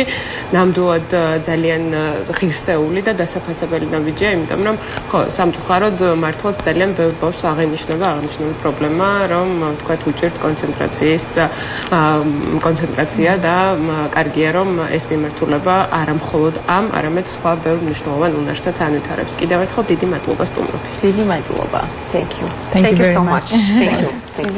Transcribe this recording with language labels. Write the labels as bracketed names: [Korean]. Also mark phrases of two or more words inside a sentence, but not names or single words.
[Georgian] ნამდვილად ძალიან ღირსეული და დასაფასებელი ნაბიჯია, იმიტომ რომ ხო, სამწუხაროდ მართლაც ძალიან ბევრ ბავშვს აღენიშნება პრობლემა, რომ თქვათ უჭირთ კონცენტრაცია და კარგია რომ ეს მიმართულება არა მხოლოდ ამ, არამედ სხვა ბევრ მნიშვნელოვან უნარსაც ანვითარებს. კიდევ ერთხელ დიდი მადლობა სტუმრობისთვის. დიდი მადლობა. [English] Thank you. Thank you so very much. much. Thank you.